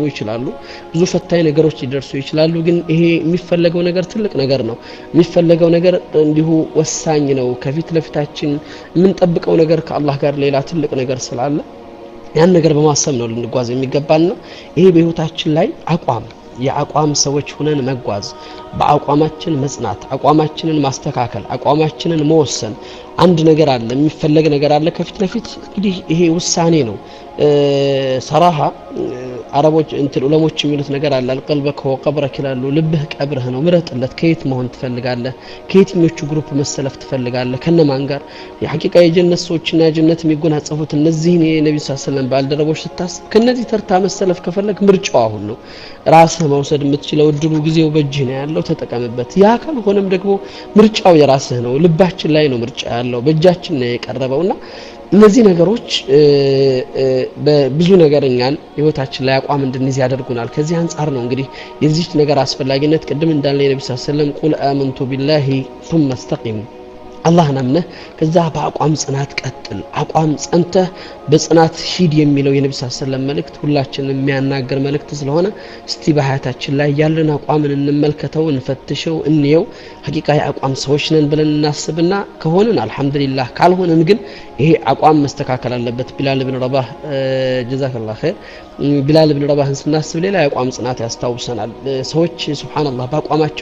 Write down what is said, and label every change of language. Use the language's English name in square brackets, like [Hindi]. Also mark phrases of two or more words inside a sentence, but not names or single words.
[Amharic] ይችላሉ ብዙ ፈታኝ ነገሮች ሊደርሱ ይችላሉ ግን ይሄ የሚፈለገው ነገር ትልቅ ነገር ነው የሚፈለገው ነገር እንዲሁ ወሳኝ ነው ከፊት ለፊታችን የምንጠብቀው ነገር ከአላህ ጋር ሌላ ትልቅ ነገር ስላለ ያን ነገር በማሰብ ነው ልንጓዝ የሚገባና ይሄ በህይወታችን ላይ አቋም የአቋም ሰዎች ሆነን መጓዝ በአቋማችን መጽናት አቋማችንን ማስተካከል አቋማችንን መወሰን አንድ ነገር አለ የሚፈለግ ነገር አለ ከፊት ለፊት እንግዲህ ይሄ ውሳኔ ነው ሰራሃ አረቦች እንትን ዑለሞች የሚሉት ነገር አለ [Arabic] القلبك هو قبرك [Amharic] ይላሉ ልብህ ቀብርህ ነው ምረጥለት ከየት መሆን ትፈልጋለህ ከየትኞቹ ግሩፕ መሰለፍ ትፈልጋለህ ከነማን ጋር የሐቂቃ የጀነት ሰዎችና ጀነት የሚጎናጸፉት እነዚህን የነብዩ [Arabic] صلى الله عليه وسلم [Amharic] ባልደረቦች ስታስብ ከነዚህ ተርታ መሰለፍ ከፈለክ ምርጫው አሁን ነው ራስህ መውሰድ የምትችለው እድሉ ጊዜው በእጅህ ነው ያለው ተጠቀምበት ያ ካልሆነም ደግሞ ምርጫው የራስህ ነው ልባችን ላይ ነው ምርጫ ያለው በእጃችን ነው የቀረበውና እነዚህ ነገሮች በብዙ ነገርኛል ህይወታችን ላይ አቋም እንድንይዝ ያደርጉናል ከዚህ አንፃር ነው እንግዲህ የዚህ ነገር አስፈላጊነት ቅድም እንዳለ የነብዩ [Arabic] صلى الله عليه وسلم قل آمنت بالله ثم استقم [Amharic] አላህ ነምነህ ከዛ በአቋም ጽናት ቀጥል አቋም ጸንተህ በጽናት ሂድ የሚለው የነብዩ [Arabic] صلى الله عليه وسلم [Amharic] መልእክት ሁላችንም የሚያናገር መልእክት ስለሆነ እስቲ በሐያታችን ላይ ያለን አቋምን እንመልከተው እንፈትሸው እንየው ሐቂቃ የአቋም ሰዎች ነን ብለን እናስብና ከሆነን አልহামዱሊላህ ካልሆነን ግን ይሄ አቋም መስተካከል አለበት ቢላል ኢብኑ ረባህ [Arabic] جزاك الله خير [Amharic] ቢላል ኢብኑ ረባህን ስናስብ ሌላ የአቋም ጽናት ያስታውሰናል ሰዎች ሱብሃንአላህ በአቋማቸው